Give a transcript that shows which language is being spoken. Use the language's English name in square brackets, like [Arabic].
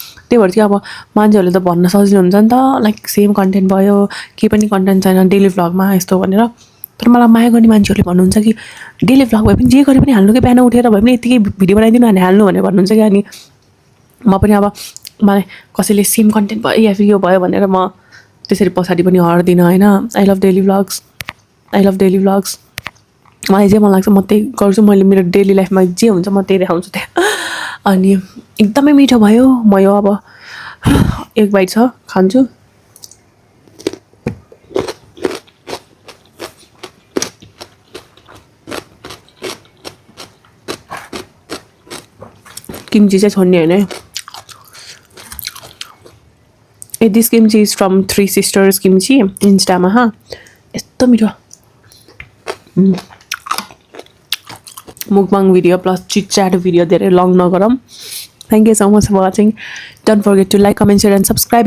[Nepali] त्यही भएर चाहिँ अब मान्छेहरूले त भन्न सजिलो हुन्छ नि त, लाइक सेम कन्टेन्ट भयो, केही पनि कन्टेन्ट छैन डेली भ्लगमा यस्तो भनेर। तर मलाई माया गर्ने मान्छेहरूले भन्नुहुन्छ कि डेली भ्लग भए पनि जे गरे पनि हाल्नु, कि बिहान उठेर भए पनि यतिकै भिडियो बनाइदिनु अनि हाल्नु भनेर भन्नुहुन्छ क्या। अनि म पनि अब मलाई कसैले सेम कन्टेन्ट भयो या फिर यो भयो भनेर म त्यसरी पछाडि पनि हट्दिनँ होइन। [English] I love daily vlogs, I love daily vlogs. [Nepali] मलाई जे मन लाग्छ म त्यही गर्छु, मैले मेरो डेली लाइफमा जे हुन्छ म त्यही देखाउँछु त्यहाँ। अनि एकदमै मिठो भयो। म यो अब एक बाइट छ खान्छु। किम्ची चाहिँ छोड्ने होइन है। [English] This kimchi is from 3 Sisters kimchi इन्स्टामा। [Nepali] यस्तो मिठो मुकबाङ video plus chit chat video धेरै लङ नगरौँ। [English] Thank you so much for watching. Don't forget to like, comment, share and subscribe.